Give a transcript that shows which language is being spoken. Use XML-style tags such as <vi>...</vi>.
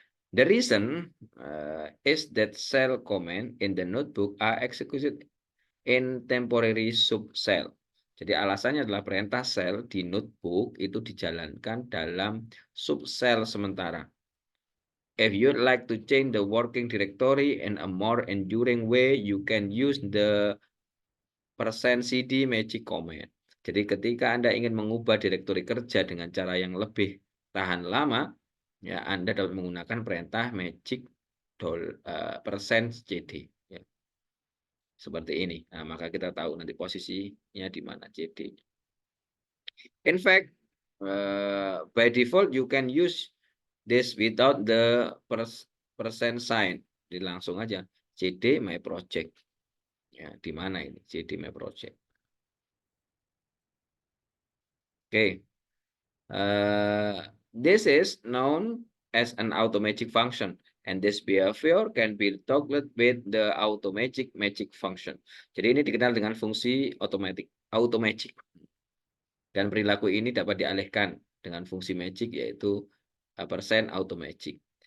<en>The reason is that cell command in the notebook are executed in temporary subcell.</en> <id>Jadi alasannya adalah perintah cell di notebook itu dijalankan dalam subcell sementara.</id> <en>If you'd like to change the working directory in a more enduring way, you can use the %cd magic command.</en> <id>Jadi ketika Anda ingin mengubah direktori kerja dengan cara yang lebih tahan lama, ya Anda dapat menggunakan perintah magic %cd. Ya. Seperti ini. Nah, maka kita tahu nanti posisinya di mana cd.</id> <en>In fact, by default you can use this without the % sign.</en> <id>Jadi langsung aja cd my project. Ya, di mana ini cd my project. Okay.</id> <en>This is known as an automatic function, and this behavior can be toggled with the automatic magic function.</en> <id>Jadi ini dikenal dengan fungsi automatic. Dan perilaku ini dapat dialihkan dengan fungsi magic yaitu %automagic.</id>